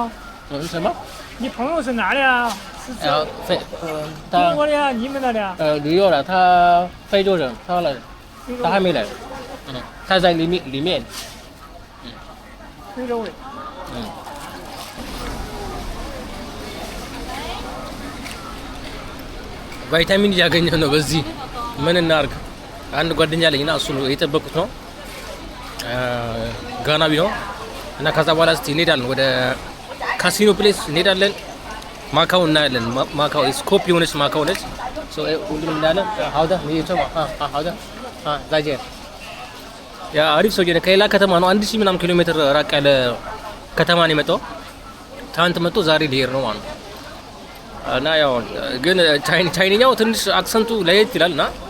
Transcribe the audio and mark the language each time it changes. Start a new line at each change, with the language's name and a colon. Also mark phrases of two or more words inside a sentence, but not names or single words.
Chinese: 什么？你朋友是哪的呀？中国的呀，你们那的？旅游了，他非洲人，他还没来。他在里面。非洲的。
Amharic: ቫይታሚን እያገኘ ነው በዚህ ምን እናርግ አንድ ጓደኛ አለኝና እሱ ነው የጠበቁት ነው ጋናዊ ነው እና ከዛ በኋላ እስቲ እንሄዳለን ወደ ካሲኖ ፕሌስ እንሄዳለን። ማካው እናያለን። ማካው ስኮፕ የሆነች ማካው ነች። ሶ ሁሉም እንዳለ አውዳ አውዳ ዛጄ ያ አሪፍ ሰው ነው። ከሌላ ከተማ ነው 1000 ምናምን ኪሎ ሜትር ራቅ ያለ ከተማ ነው የመጣው። ትናንት መጥቶ ዛሬ ሊሄድ ነው ማለት ነው። እና ያው ግን ቻይንኛው ትንሽ አክሰንቱ ለየት ይላልና